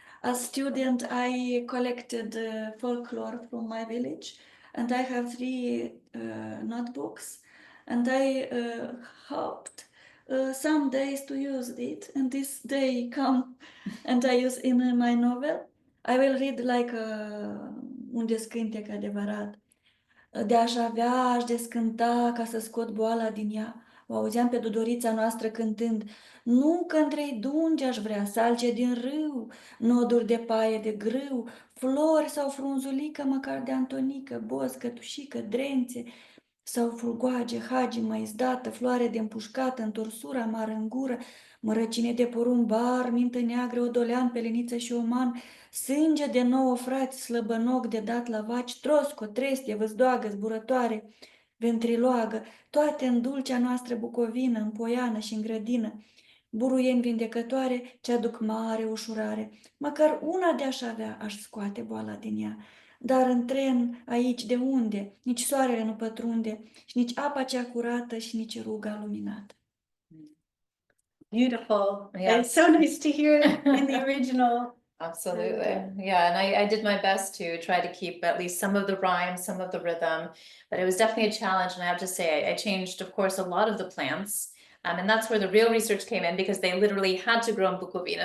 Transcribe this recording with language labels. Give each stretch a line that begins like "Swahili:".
English: As student, I collected folklore from my village, and I have 3 notebooks, and I hoped some days to use it, and this day come and I use in my novel. I will read like
Romanian: un descântec adevărat. De-aș avea, aș descânta ca să scot boala din ea. O auzeam pe Dudorița noastră cântând. Nu că între-i dungi aș vrea salce din râu, noduri de paie de grâu, flori sau frunzulică măcar de antonică, boz, cătușică, drențe, sau fulgoage, hagimă izdată, floare de împușcată, întorsura amară în gură, mărăcine de porumbar, mintă neagră, odolean, peleniță și oman, sânge de 9 frați, slăbănoc de dat la vaci, trosco, trestie, văzdoagă, zburătoare, ventriloagă, toate în dulcea noastră Bucovină, în poiană și în grădină, buruieni vindecătoare, ce aduc mare ușurare. Măcar una de-aș avea, aș scoate boala din ea. Dar în tren, aici, de unde? Nici soarele nu pătrunde, și nici apa cea curată, și nici ruga luminată.
English: Beautiful. Yeah. It's so nice to hear it in the original. Absolutely. Yeah, and I did my best to try to keep at least some of the rhyme, some of the rhythm, but it was definitely a challenge. And I have to say, I changed, of course, a lot of the plants. And that's where the real research came in, because they literally had to grow in Bucovina.